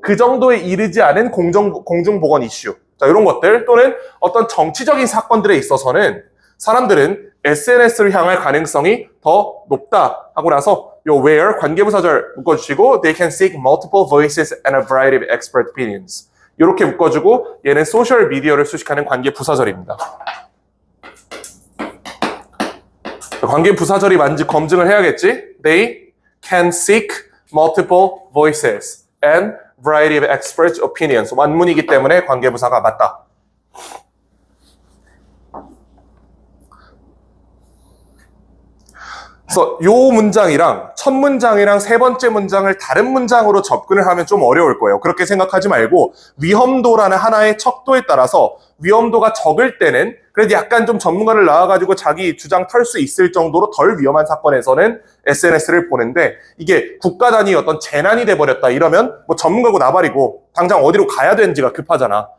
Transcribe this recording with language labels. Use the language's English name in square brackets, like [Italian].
[Korean] 그 정도에 이르지 않은 공중보건 이슈. 자, 이런 것들 또는 어떤 정치적인 사건들에 있어서는 사람들은 SNS를 향할 가능성이 더 높다 하고 나서 요 where 관계부사절 묶어주시고 [English] they can seek multiple voices and a variety of expert opinions. [Korean] 이렇게 묶어주고 얘는 소셜 미디어를 수식하는 관계부사절입니다. 관계부사절이 맞는지 검증을 해야겠지. [English] They can seek multiple voices and variety of expert opinions. [Korean] 완문이기 때문에 관계부사가 맞다. 그래서 요 문장이랑 첫 문장이랑 세 번째 문장을 다른 문장으로 접근을 하면 좀 어려울 거예요. 그렇게 생각하지 말고 위험도라는 하나의 척도에 따라서 위험도가 적을 때는 그래도 약간 좀 전문가를 나와가지고 자기 주장 털 수 있을 정도로 덜 위험한 사건에서는 SNS를 보는데, 이게 국가 단위 어떤 재난이 돼버렸다 이러면 뭐 전문가고 나발이고 당장 어디로 가야 되는지가 급하잖아.